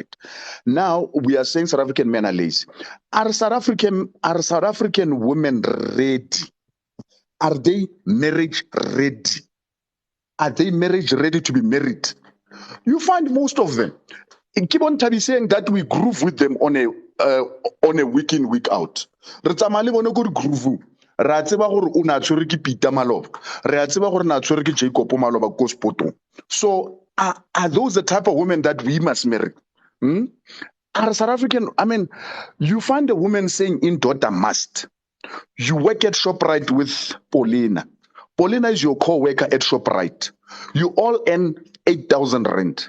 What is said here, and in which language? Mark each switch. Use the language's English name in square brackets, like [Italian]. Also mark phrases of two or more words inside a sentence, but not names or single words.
[English] Now we are saying South African men are lazy. Are South African women ready? Are they marriage ready? Are they marriage ready to be married? You find most of them. And keep on saying that we groove with them on a week in, week out. [Tswana] Re a tseba gore o na tshwere ke Peter Maloba, re a tseba gore na tshwere ke Jacob Maloba ko Spotong. [English] So are those the type of women that we must marry? Are South African, you find a woman saying in daughter must. You work at ShopRite with Paulina. Paulina is your co-worker at ShopRite. You all earn 8,000 rand.